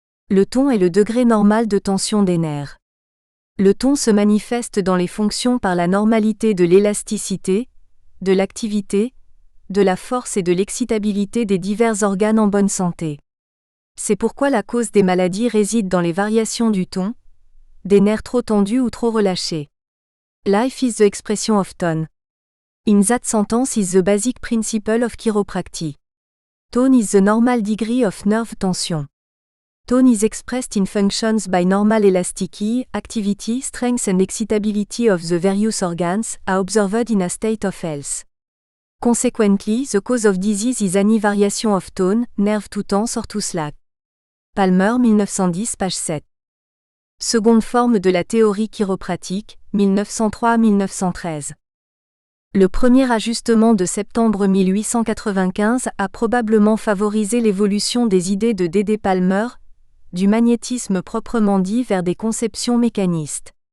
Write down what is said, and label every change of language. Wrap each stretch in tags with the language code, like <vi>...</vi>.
<fr>Le ton est le degré normal de tension des nerfs. Le ton se manifeste dans les fonctions par la normalité de l'élasticité, de l'activité, de la force et de l'excitabilité des divers organes en bonne santé. C'est pourquoi la cause des maladies réside dans les variations du ton, des nerfs trop tendus ou trop relâchés.</fr> <en>Life is the expression of tone. In that sentence is the basic principle of chiropractic. Tone is the normal degree of nerve tension. Tone is expressed in functions by normal elasticity, activity, strength and excitability of the various organs, are observed in a state of health. Consequently, the cause of disease is any variation of tone, nerve too tense or too slack. Palmer 1910 page 7.</en> <fr>Seconde forme de la théorie chiropratique, 1903 à 1913. Le premier ajustement de septembre 1895 a probablement favorisé l'évolution des idées de D.D. Palmer, du magnétisme proprement dit vers des conceptions mécanistes.</fr>